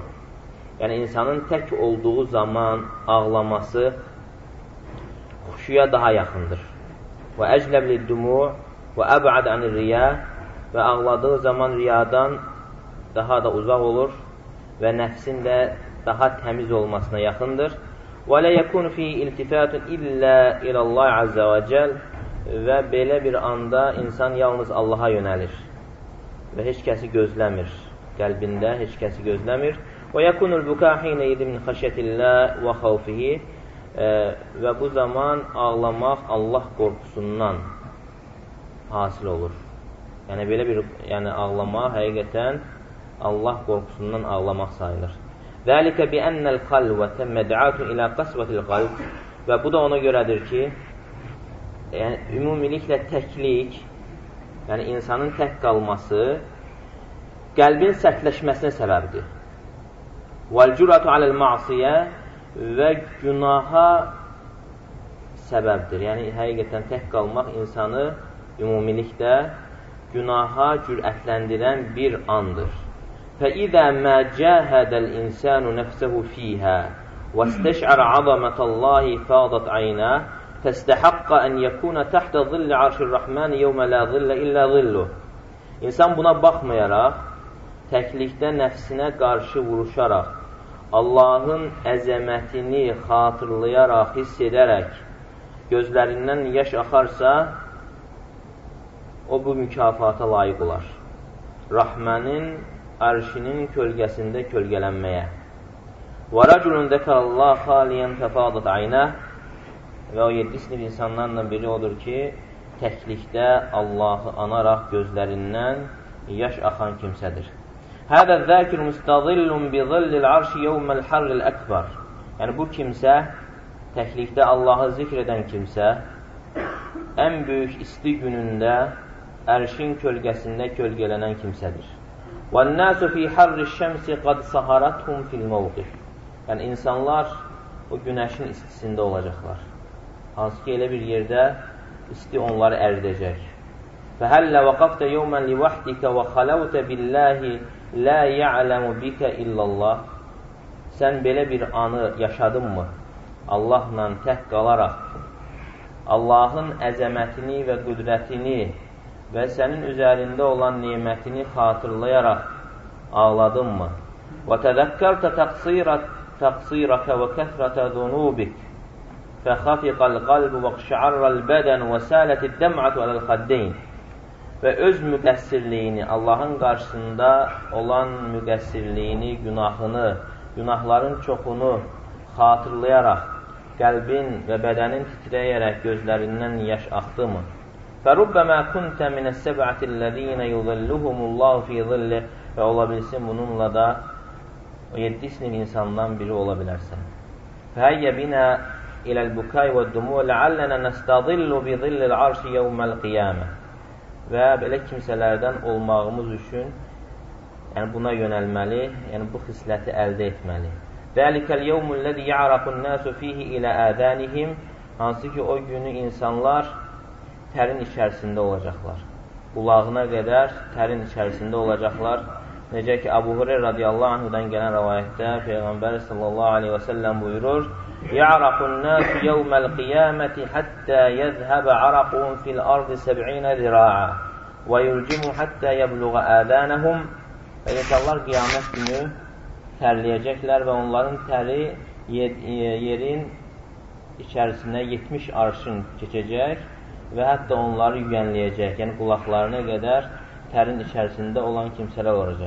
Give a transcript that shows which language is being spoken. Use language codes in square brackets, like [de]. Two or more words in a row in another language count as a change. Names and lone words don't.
[az] Yəni insanın tək olduğu zaman ağlaması xuşuya daha yaxındır. Və [ar] أجلب للدموع وأبعد عن الرياء [az] və ağladığı zaman riyadan daha da uzaq olur və nəfsin də daha təmiz olmasına yaxındır. [ar] وَلَا يَكُونُ فِي إِلْتِفَاتٌ إِلَّا إِلَى اللّٰهِ عَزَّ وَجَلْ [az] Və belə bir anda insan yalnız Allaha yönəlir və heç kəsi gözləmir, qəlbində heç kəsi gözləmir. [ar] وَيَكُونُ الْبُكَى حِينَ يَدٍ مِنْ خَشْيَةِ اللّٰهِ وَخَوْفِهِ [az] Və bu zaman ağlamaq Allah qorxusundan hasil olur. Yəni belə bir ağlamaq həqiqətən Allah qorxusundan ağlamaq sayılır. [ar] ذَلِكَ بِأَنَّ الْخَلْوَةَ مَدْعَاتٌ إِلَى قَسْوَةِ الْقَلْبِ [az] Və bu da ona görədir ki, ümumiliklə təklik, yəni insanın tək qalması qəlbin sərtləşməsinə səbəbdir. [ar] والجرأة على المعصية [az] və günaha səbəbdir. Yəni, həqiqətən tək qalmaq insanı ümumilikdə günaha cürətləndirən bir andır. [ar] فَإِذَا مَا جَاهَدَ الْإِنسَانُ نَفْسَهُ فِيهَا وَاسْتَشْعَرَ عَظَمَةَ اللَّهِ فَاضَتْ عَيْنَاهُ فَاسْتَحَقَّ أَنْ يَكُونَ تَحْتَ ظِلِّ عَرْشِ الرَّحْمَنِ يَوْمَ لَا ظِلَّ إِلَّا ظِلُّهُ. [az] İnsan buna baxmayaraq, təklikdə nəfsinə qarşı vuruşaraq, Allahın əzəmətini xatırlayaraq, hiss edərək, gözlərindən yaş axarsa, o bu mükafata layiq olar. Rahmənin ərşinin kölgəsində kölgələnməyə. [ar] وَرَجُلٌ ذَكَرَ اللّٰهَ خَالِيًا فَفَاضَتْ عَيْنَهُ. [az] Və o 7 sinif insanlarla biri odur ki, təklikdə Allahı anaraq gözlərindən yaş axan kimsədir. [ar] هَذَا الذَّاكِرُ مُسْتَظِلٌ بِظِلِّ الْعَرْشِ يَوْمَ الْحَرِّ الْأَكْبَرِ. [az] Yəni, bu kimsə, təklikdə Allahı zikr edən kimsə, ən böyük isti günündə ərşin kölgəsində kölgələnən kimsədir. [ar] وَالنَّاسُ فِي حَرِّ الشَّمْسِ قَدْ سَهَرَتْهُمْ فِي الْمَوْقِفِ. [az] Yəni, insanlar o günəşin istisində olacaqlar. Hansı ki, elə bir yerdə isti onları əridəcək. [ar] فَهَلَّ وَقَفْتَ يَوْمًا لِوَحْدِكَ وَخَلَوْتَ بِاللّٰهِ لَا يَعْلَمُ بِكَ إِلَّا اللّٰهِ. [az] Sən belə bir anı yaşadın mı? Allahla tək qalaraq, Allahın əzəmətini və qüdrətini və sənin üzərində olan nemətini xatırlayaraq ağladın mı? [ar] وَتَذَكَّرْتَ تَقْصِيرَكَ وَكَثْرَةَ ذُنُوبِكَ فَخَفِقَ الْقَلْبُ وَاقْشَعَرَّ الْبَدَنُ وَسَالَتِ الدَّمْعَةُ عَلَى الْخَدَّيْنِ. [az] Və öz müqəssirliyini, Allahın qarşısında olan müqəssirliyini, günahların çoxunu xatırlayaraq, qəlbin və bədənin titrəyərək gözlərindən yaş axdı mı? [ar] فَرُبَّمَا كُنْتَ مِنَ السَّبْعَةِ الَّذ۪ينَ يُظِلُّهُمُ اللّٰهُ فِي ظِلِّهِ. [az] Və ola bilsin, bununla da o 7 sinif insandan biri ola bilərsən. [ar] فَهَيَّ بِنَا إِلَى الْبُكَاءِ وَالدُّمُوعِ لَعَلَّنَا نَسْتَظِلُّ بِظِلِّ الْعَرْشِ يَوْمَ الْقِيَامَةِ. [az] Və belə kimsələrdən olmağımız üçün, yəni buna yönəlməli, yəni bu xisləti əldə etməli. [ar] ذَلِكَ الْيَوْمُ الَّذِي يَعْرَقُ النَّاسُ فِيهِ إِلَى آذَانِهِمْ. [az] Hansı ki, o günü insanlar tərin içərisində olacaqlar. Qulağına qədər tərin içərisində olacaqlar. Necə ki, Əbu Hureyra [ar] رضي الله عنه [az] gələn rəvayətdə Peyğəmbər [ar] صلى الله عليه وسلم [az] buyurur: [ar] يَعْرَقُ النَّاسُ يَوْمَ الْقِيَامَةِ حَتَّى يَذْهَبَ عَرَقُهُمْ فِي الْأَرْضِ 70 ذِرَاعًا وَيُلْجِمُ حَتَّى يَبْلُغَ آذَانَهُمْ. [az] Və insanlar qiyamət günü tərləyəcəklər və onların təri yerin içərisində 70 arşın keçəcək və hətta onları yüyənləyəcək, yəni qulaqlarına qədər tərin içərisində olan kimsələr olacaq.